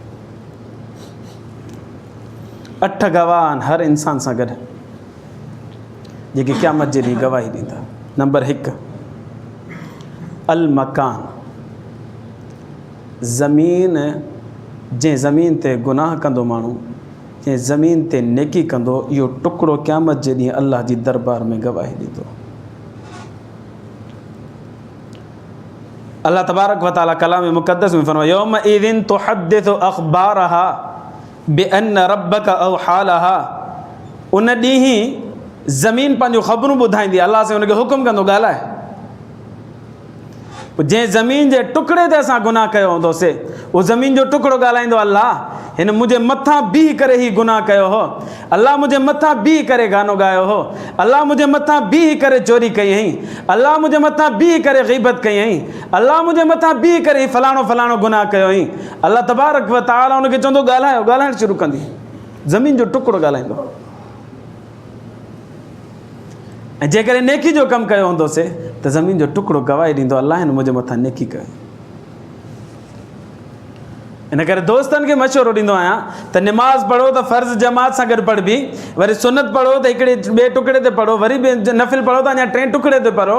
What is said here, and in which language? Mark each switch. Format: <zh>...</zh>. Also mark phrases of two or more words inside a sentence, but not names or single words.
<sd>8 गवाह आहिनि हर इंसान सां गॾु जेके क़यामत जे ॾींहुं गवाही ॾींदा। नंबर 1 अल मकान, ज़मीन। जंहिं ज़मीन ते गुनाह कंदो माण्हू, जंहिं ज़मीन ते नेकी कंदो, इहो टुकड़ो क़यामत जे ॾींहुं अल्लाह जी दरबार में गवाही ॾींदो।</sd> <ar>الله تبارك وتعالى</ar> <sd>कलाम मुक़द्दस में फरमायो</sd> <ar>يومئذ تحدث أخبارها بأن ربك أوحى لها.</ar> <sd>उन ॾींहुं ज़मीन पंहिंजूं ख़बरूं ॿुधाईंदी। अल्लाह से हुनखे हुकुम कंदो ॻाल्हाए। जंहिं ज़मीन जे टुकड़े ते असां गुनाह कयो हूंदोसीं, उहो ज़मीन जो टुकड़ो ॻाल्हाईंदो अल्लाह हिन मुंहिंजे मथां बीह करे ई गुनाह कयो हो। अल्लाह मुंहिंजे मथां बीह करे गानो ॻायो हो। अल्लाह मुंहिंजे मथां बीह करे चोरी कई हुई। अल्लाह मुंहिंजे मथां बीह करे ग़ीबत कई हुई। अल्लाह मुंहिंजे मथां बीह करे फलाणो फलाणो गुनाह कयो हुई।</sd> <ar>الله تبارك وتعالى</ar> <sd>हुनखे चवंदो ॻाल्हायो, ॻाल्हाइणु शुरू कंदी। ज़मीन जो टुकड़ो ॻाल्हाईंदो। ऐं जेकॾहिं नेकी जो कमु कयो हूंदोसीं त ज़मीन जो टुकड़ो गवाही ॾींदो अल्लाह हिन मुंहिंजे मथां नेकी कयो। इन करे दोस्तनि खे मशवरो ॾींदो आहियां त निमाज़ पढ़ो त फ़र्ज़ जमात सां गॾु पढ़बी, वरी सुनत पढ़ो त हिकिड़े ॿिए टुकड़े ते पढ़ो, वरी नफ़िल पढ़ो त अञा 3 टुकड़े ते पढ़ो।</sd>